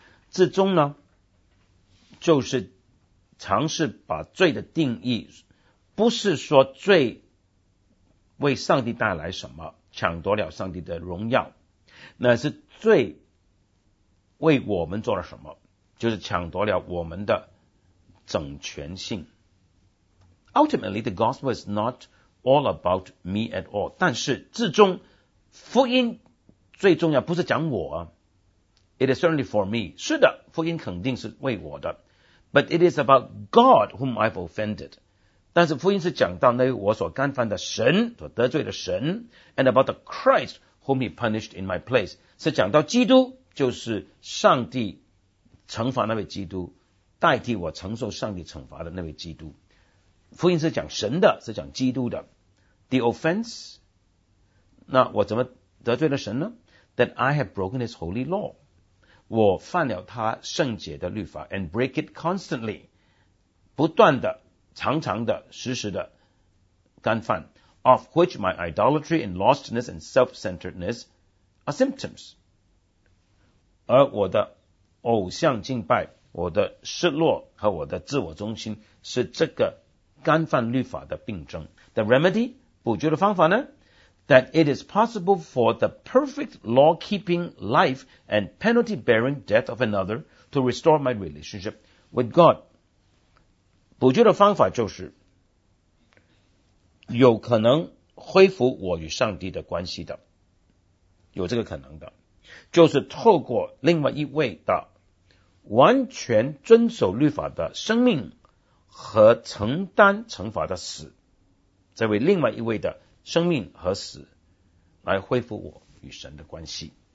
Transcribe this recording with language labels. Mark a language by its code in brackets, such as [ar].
[zh] 至终呢，就是尝试把罪的定义，不是说罪为上帝带来什么，抢夺了上帝的荣耀，那是罪为我们做了什么，就是抢夺了我们的整全性。 [en] Ultimately, the gospel is not all about me at all. [zh] 但是至终，福音最重要不是讲我啊。 [en] It is certainly for me. [zh] 是的，福音肯定是为我的。 [en] But it is about God whom I've offended. [zh] 但是福音是讲到那个我所干犯的神，所得罪的神。 [en] And about the Christ whom he punished in my place. [zh] 是讲到基督，就是上帝惩罚那位基督，代替我承受上帝惩罚的那位基督。福音是讲神的，是讲基督的。 [en] The offense? [zh] 那我怎么得罪了神呢？ [en] That I have broken his holy law. [zh] 我犯了他圣洁的律法 [en] and break it constantly [zh] 不断的常常的时时的干犯 [en] of which my idolatry and lostness and self-centeredness are symptoms [zh] 而我的偶像敬拜我的失落和我的自我中心是这个干犯律法的病症 [en] The remedy [zh] 补救的方法呢 [en] that it is possible for the perfect law-keeping life and penalty-bearing death of another to restore my relationship with God. [zh] 补救的方法就是有可能恢复我与上帝的关系的，有这个可能的，就是透过另外一位的完全遵守律法的生命和承担惩罚的死，这位另外一位的生命和死来恢复我与神的关系。